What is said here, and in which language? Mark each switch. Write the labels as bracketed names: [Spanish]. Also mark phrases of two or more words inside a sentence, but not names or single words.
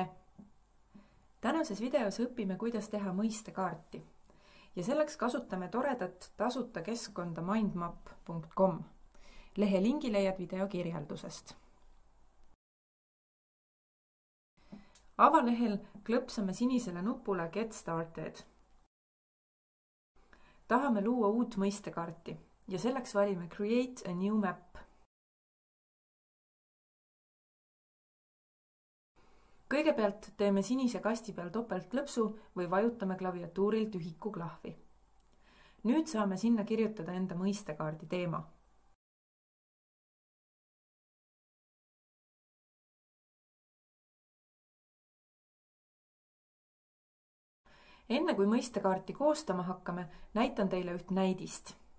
[Estonian] Tänases videos õpime, kuidas teha mõistekaarti ja selleks kasutame toredat tasuta keskkonda mindmap.com. Lehe lingi leiad video kirjeldusest. Avalehel klõpsame sinisele nupule [English] Get Started. [Estonian] Tahame luua uut mõistekaarti ja selleks valime [English] Create a new map. [Estonian] Kõigepealt teeme sinise kasti peal topeltklõpsu või vajutame klaviatuuril tühiku klahvi. Nüüd saame sinna kirjutada enda mõistekaardi teema. Enne kui mõistekaarti koostama hakkame, näitan teile üht näidist.